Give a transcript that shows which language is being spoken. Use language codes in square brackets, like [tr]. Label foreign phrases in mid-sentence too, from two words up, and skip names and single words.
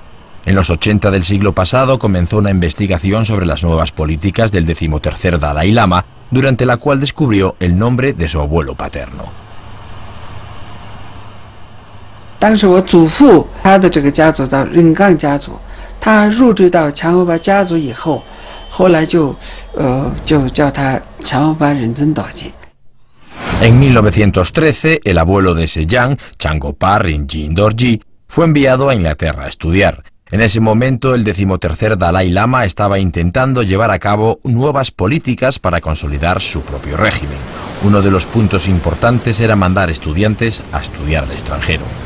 [es] En los 80 del siglo pasado comenzó una investigación sobre las nuevas políticas del 13º Dalai Lama, durante la cual descubrió el nombre de su abuelo paterno. [zh] 当时我祖父他的这个家族叫仁刚家族，他入赘到强欧巴家族以后，后来就叫他强欧巴仁增道济。 [es] En 1913, el abuelo de Seyang, Changopa Rinjin Dorji, fue enviado a Inglaterra a estudiar. En ese momento, el 13º Dalai Lama estaba intentando llevar a cabo nuevas políticas para consolidar su propio régimen. Uno de los puntos importantes era mandar estudiantes a estudiar al extranjero.